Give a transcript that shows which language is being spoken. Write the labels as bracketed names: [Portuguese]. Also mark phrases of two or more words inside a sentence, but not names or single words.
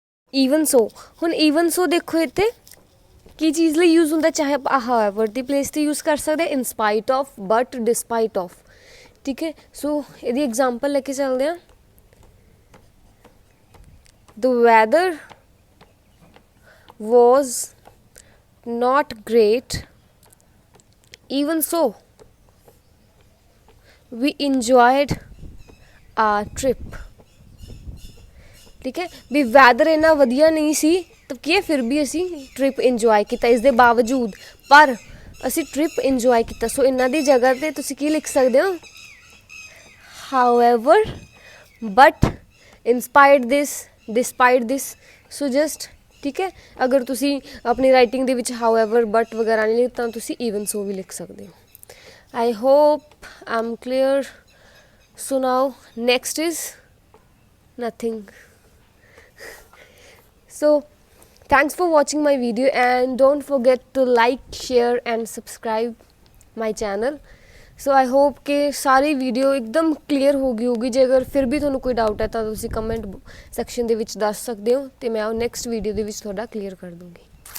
[English] even so, [Punjabi] ਹੁਣ [English] even so [Punjabi] ਦੇਖੋ ਇੱਥੇ ਕੀ ਚੀਜ਼ ਲਈ ਯੂਜ਼ ਹੁੰਦਾ, ਚਾਹੇ ਆਪਾਂ ਹਾਵਰ ਦੀ ਪਲੇਸ 'ਤੇ ਯੂਜ਼ ਕਰ ਸਕਦੇ [English] in spite of, but despite of, [Punjabi] ਠੀਕ ਹੈ। ਸੋ ਇਹਦੀ ਐਗਜ਼ਾਮਪਲ ਲੈ ਕੇ ਚੱਲਦੇ ਹਾਂ। [English] the weather was not great, even so we enjoyed our trip, [Punjabi] ਠੀਕ ਹੈ। ਵੀ ਵੈਦਰ ਇੰਨਾ ਵਧੀਆ ਨਹੀਂ ਸੀ ਤਾਂ ਕੀ ਹੈ, ਫਿਰ ਵੀ ਅਸੀਂ [English] trip enjoy [Punjabi] ਕੀਤਾ, ਇਸ ਦੇ ਬਾਵਜੂਦ ਪਰ ਅਸੀਂ [English] trip enjoy [Punjabi] ਕੀਤਾ। ਸੋ ਇਹਨਾਂ ਦੀ ਜਗ੍ਹਾ 'ਤੇ ਤੁਸੀਂ ਕੀ ਲਿਖ ਸਕਦੇ ਹੋ, [English] however, but, inspired this, despite this, so just, [Punjabi] ਠੀਕ ਹੈ। ਅਗਰ ਤੁਸੀਂ ਆਪਣੀ ਰਾਈਟਿੰਗ ਦੇ ਵਿੱਚ [English] however, but [Punjabi] ਵਗੈਰਾ ਨਹੀਂ ਲਿਖ ਤਾਂ ਤੁਸੀਂ [English] even so [Punjabi] ਵੀ ਲਿਖ ਸਕਦੇ ਹੋ। [English] I hope I'm clear. So now next is nothing. So thanks for watching my video and don't forget to like, share and subscribe my channel. so I hope [Punjabi] ਕਿ ਸਾਰੀ ਵੀਡੀਓ ਇੱਕਦਮ ਕਲੀਅਰ ਹੋ ਗਈ ਹੋਊਗੀ। ਜੇ ਅਗਰ ਫਿਰ ਵੀ ਤੁਹਾਨੂੰ ਕੋਈ ਡਾਊਟ ਹੈ ਤਾਂ ਤੁਸੀਂ [English] comment section [Punjabi] ਦੇ ਵਿੱਚ ਦੱਸ ਸਕਦੇ ਹੋ ਅਤੇ ਮੈਂ ਉਹ [English] next video [Punjabi] ਦੇ ਵਿੱਚ ਤੁਹਾਡਾ ਕਲੀਅਰ ਕਰ ਦੂੰਗੀ।